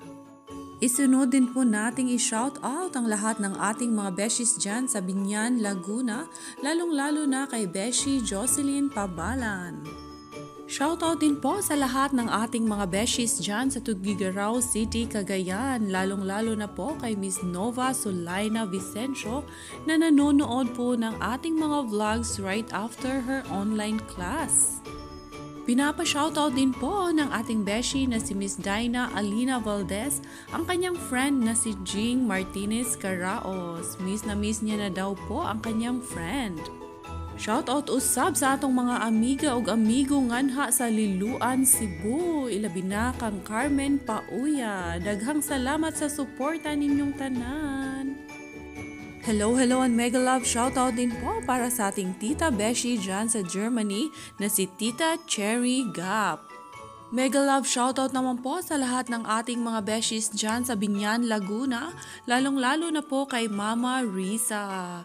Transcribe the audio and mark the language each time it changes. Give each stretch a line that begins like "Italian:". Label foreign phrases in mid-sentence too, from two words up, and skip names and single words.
Filipino: Isunod din po nating i-shoutout ang lahat ng ating mga beshies dyan sa Binyan, Laguna, lalong-lalo na kay Beshi Jocelyn Pabalan. Shoutout din po sa lahat ng ating mga beshies dyan sa Tugigaraw City, Cagayan, lalong-lalo na po kay Miss Nova Sulaina Vicencio na nanonood po ng ating mga vlogs
English: right after her online class.
Filipino: Pinapa-shoutout din po ng ating beshi na si Miss Dina Alina Valdez, ang kanyang friend na si Jing Martinez Caraos. Miss na miss niya na daw po ang kanyang friend.
Cebuano: Shoutout usab sa atong mga amiga ug amigo nganha sa Liluan, Cebu. Ilabi na kang Carmen Pauya. Daghang salamat sa suporta ninyong tanan.
English: Hello and mega love shoutout
Filipino: din po para sa ating Tita Beshi dyan sa Germany na si Tita Cherry Gap.
English: Mega love shoutout
Filipino: naman po sa lahat ng ating mga beshies dyan sa Binyan, Laguna, lalong-lalo na po kay Mama Risa.